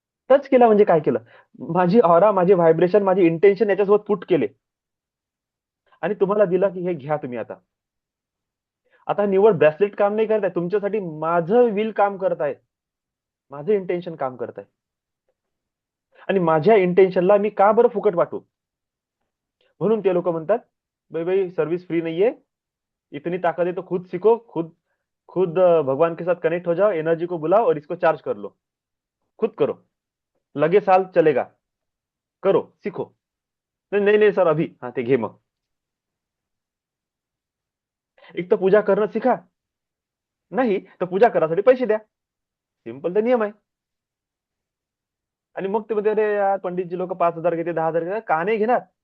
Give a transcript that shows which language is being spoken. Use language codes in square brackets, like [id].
[mr] Touch केला म्हणजे काय केलं? माझी ऑरा, माझे व्हायब्रेशन, माझे इंटेन्शन याच्यासोबत पुट केले आणि तुम्हाला दिला की हे घ्या तुम्ही आता. आता निवड ब्रेसलेट काम नाही करत आहे तुमच्यासाठी, माझं विल काम करत आहे, माझं इंटेन्शन काम करत आहे. आणि माझ्या इंटेन्शनला मी का बरं फुकट वाटू? म्हणून ते लोक म्हणतात [hi] भाई भाई सर्विस फ्री नहीं है, इतनी ताकत है तो खुद सीखो, खुद खुद भगवान के साथ कनेक्ट हो जाओ, एनर्जी को बुलाओ और इसको चार्ज कर लो, खुद करो, लगे साल चलेगा, करो, सीखो. [mr] नाही नाही नाही सर अभी, हा ते घे मग. एक तर पूजा करणं शिका, नाही तर पूजा करासाठी पैसे द्या. सिंपल तर नियम आहे. आणि मग ते म्हणते अरे यार पंडितजी लोक 5,000 घेते, 10,000 घेते, का नाही घेणार?